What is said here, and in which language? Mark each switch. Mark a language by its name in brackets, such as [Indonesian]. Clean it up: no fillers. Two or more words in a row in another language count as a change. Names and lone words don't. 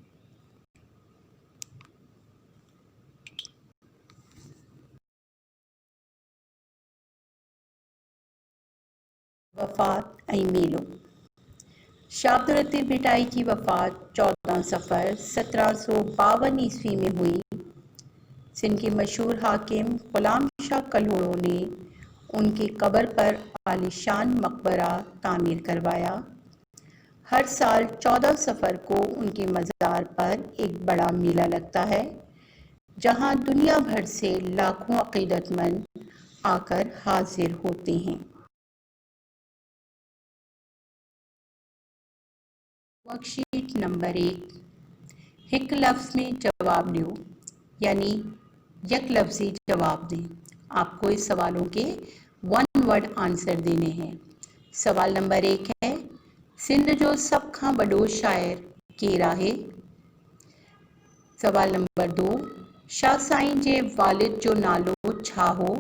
[Sindhi] वफ़ात ऐं मेलो. [Urdu] شاہ عبداللطیف بھٹائی کی وفات 14 صفر 1752 عیسوی میں ہوئی. سندھ کے مشہور حاکم غلام شاہ کلہوڑو نے ان کی قبر پر عالیشان مقبرہ تعمیر کروایا. ہر سال 14 صفر کو ان کی مزار پر ایک بڑا میلہ لگتا ہے جہاں دنیا بھر سے لاکھوں عقیدت مند آ کر حاضر ہوتے ہیں. ورک شیٹ نمبر 1, [Sindhi] हिक लफ्ज़ में जवाब ॾियो. [Urdu] یعنی یک لفظی جواب دیں۔ آپ کو اس سوالوں کے 1 [English] word answer [Urdu] دینے ہیں۔ سوال نمبر 1 ہے، [Sindhi] سندھ جو سب کھاں بڑو شاعر کیرا ہے؟ سوال نمبر 2، شاہ سائیں جے والد جو نالو چھا ہو؟